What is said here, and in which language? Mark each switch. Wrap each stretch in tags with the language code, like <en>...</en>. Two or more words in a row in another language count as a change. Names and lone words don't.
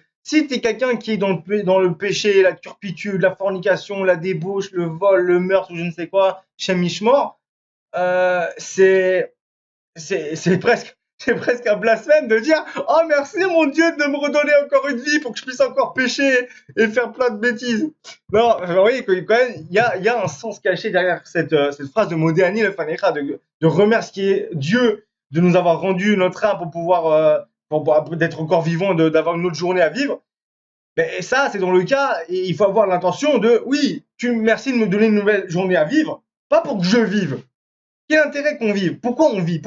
<fr>Si tu es quelqu'un qui est dans le péché, la turpitude, la fornication, la débauche, le vol, le meurtre ou je ne sais quoi, Shem Mishmor, c'est presque un blasphème de dire « Oh merci mon Dieu de me redonner encore une vie pour que je puisse encore pécher et faire plein de bêtises. » Non, vous voyez quand même, il y a un sens caché derrière cette phrase de</fr> <he>מודה אני לפניך,</he> <fr>de remercier Dieu de nous avoir rendu notre âme pour pouvoir d'être encore vivant, d'avoir une autre journée à vivre. Et ça, c'est dans le cas, et il faut avoir l'intention de, oui, merci de me donner une nouvelle journée à vivre, pas pour que je vive. Quel intérêt qu'on vive? Pourquoi on vit?</fr>